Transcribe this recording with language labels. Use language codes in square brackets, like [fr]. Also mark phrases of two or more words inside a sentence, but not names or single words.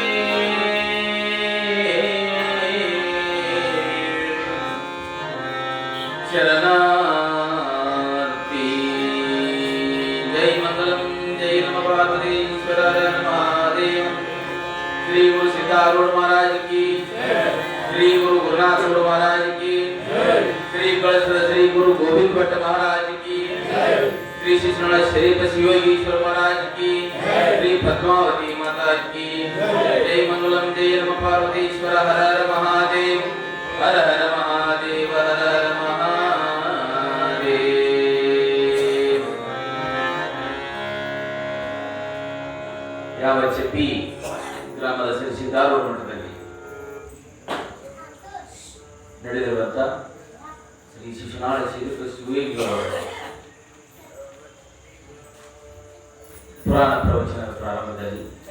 [kn] ಶರಣಾರ್ಥಿ ಜೈ ಮಂಗಲಂ ಜೈ ನಮ ಪಾರ್ವತೀಶ್ವರ ಮಹಾದೇವ ಶ್ರೀ ಗುರು ಸಿದ್ಧಾರೂಢ ಮಹಾರಾಜ್ ಕಿ ಶ್ರೀ ಗುರು ಗುರುನಾಥರೂಢ ಮಹಾರಾಜ್ ಕಿ ಶ್ರೀ ಕಳಸದ ಶ್ರೀ ಗುರು ಗೋವಿಂದ ಭಟ್ಟ ಮಹಾರಾಜ್ ಕಿ [hi] श्री शिशुनाथ शरीफ शिवयोगीश्वर महाराज की श्री पद्मावती माता की जय मंगलम जय नमः पार्वतीश्वर हर हर महादेव हर हर महादेव हर हर महादेव [kn] ಯಾವ ಚಪ್ಪಿ ಗ್ರಾಮದ ಶ್ರೀ ಸಿದ್ಧಾರೂಢ ಮಠದಲ್ಲಿ ನಡೆದಿರುವಂತ ಶ್ರೀ ಶಿಶುನಾಳ ಶರೀಫ ಶಿವಯೋಗಿಗಳವರ ಪುರಾಣ ಪ್ರವಚನದ ಪ್ರಾರಂಭದಲ್ಲಿ